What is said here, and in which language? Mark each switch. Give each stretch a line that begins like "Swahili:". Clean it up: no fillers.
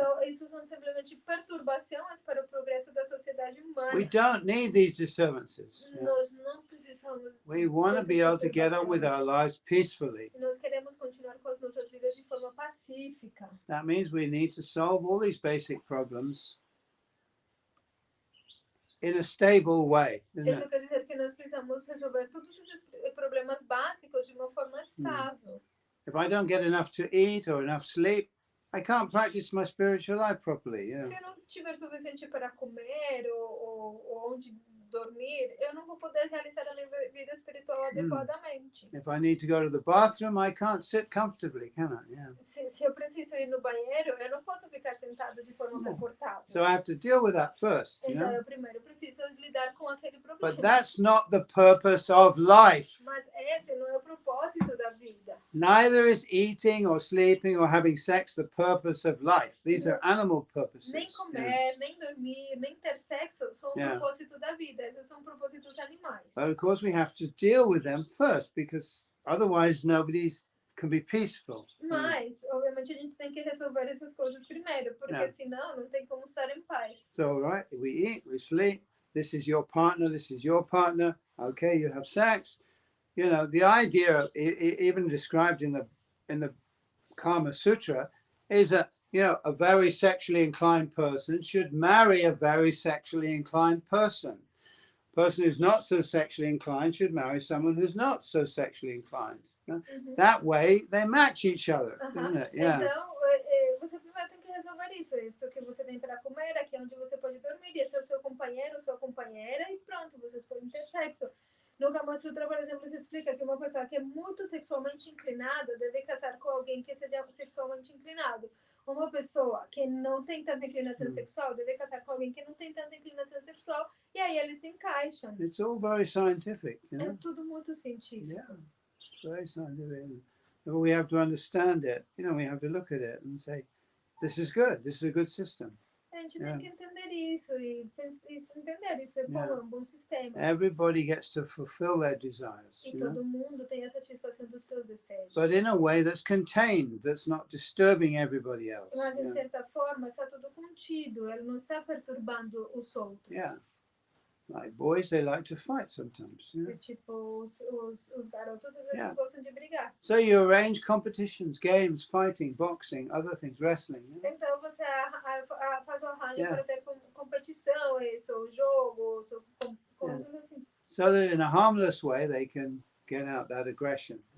Portuguese: Então, isso são simplesmente perturbações para o progresso da sociedade humana.
English: We don't need these disturbances.
Portuguese: Nós não precisamos.
English: We want to be able to get on with our lives peacefully.
Portuguese: Nós queremos continuar com as nossas vidas de forma pacífica.
English: That means we need to solve all these basic problems in a stable way, isn't
Portuguese: Isso
English: it?
Portuguese: quer dizer que nós precisamos resolver todos esses problemas básicos de uma forma estável.
English: If I don't get enough to eat or enough sleep, I can't practice my spiritual life properly.
Portuguese: Se eu não tiver suficiente para comer ou onde dormir, eu não vou poder realizar a minha vida espiritual adequadamente.
English: If I need to go to the bathroom, I can't sit comfortably, can I? Yeah.
Portuguese: Se eu preciso ir no banheiro, eu não posso ficar sentado de forma confortável.
English: So I have to deal with that first, you
Portuguese: Então,
English: know.
Portuguese: eu primeiro preciso lidar com aquele problema.
English: But that's not the purpose of life.
Portuguese: Mas esse não é o propósito da vida.
English: Neither is eating or sleeping or having sex the purpose of life. These are animal purposes.
Portuguese: Nem comer, nem dormir, nem ter sexo são o propósito da vida. Esses são propósitos animais.
English: But of course we have to deal with them first because otherwise nobody can be peaceful.
Portuguese: Mas, obviamente, a gente tem que resolver essas coisas primeiro, porque senão não tem como estar em paz.
English: So, right, we eat, we sleep. This is your partner. This is your partner. Okay, you have sex. You know, the idea, even described in the Kama Sutra, is that, you know, a very sexually inclined person should marry a very sexually inclined person. A person who's not so sexually inclined should marry someone who's not so sexually inclined. You know? That way, they match each other, isn't it? Yeah.
Portuguese: Então, você primeiro tem que resolver isso que você tem para comer, aqui onde você pode dormir, esse é o seu companheiro, sua companheira, e pronto, vocês podem ter sexo. No Kama Sutra, por exemplo, se explica que uma pessoa que é muito sexualmente inclinada deve casar com alguém que seja sexualmente inclinado. Uma pessoa que não tem tanta inclinação sexual deve casar com alguém que não tem tanta inclinação sexual, e aí eles se encaixam.
English: It's all very scientific, you know?
Portuguese: É tudo muito científico.
English: Yeah, it's very scientific. But we have to understand it. You know, we have to look at it and say, this is good. This is a good system.
Portuguese: A gente tem que entender isso e entender isso é bom, é um bom sistema.
English: Everybody gets to fulfill their desires.
Portuguese: E todo mundo tem a satisfação dos seus desejos.
English: But in a way that's contained, that's not disturbing everybody else.
Portuguese: Mas de certa forma está tudo contido, ele não está perturbando os outros.
English: Yeah. Like boys, they like to fight sometimes. You know?
Portuguese: Tipo, os garotos às vezes gostam de brigar.
English: So you arrange competitions, games, fighting, boxing, other things, wrestling. You know?
Portuguese: Então você faz o arranjo para ter competições, ou jogos, ou coisas assim.
English: So that in a harmless way they can get out that aggression.